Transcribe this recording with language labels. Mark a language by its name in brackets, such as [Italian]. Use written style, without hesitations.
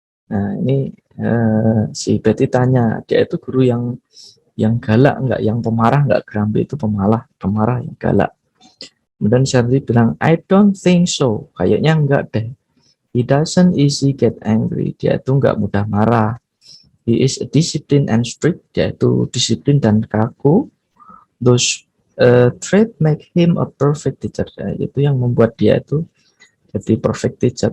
[Indonesian] Nah, ini si Betty tanya, dia itu guru yang galak enggak, yang pemarah enggak, grumpy itu pemarah yang galak. Kemudian Shirley bilang, [English] I don't think so. [Indonesian] Kayaknya enggak deh. [English] He doesn't easy get angry. [Indonesian] Dia itu enggak mudah marah. [English] He is a disciplined and strict. [Indonesian] Dia itu disiplin dan kaku. [English] Those traits make him a perfect teacher. [Indonesian] Nah, itu yang membuat dia itu jadi perfect teacher.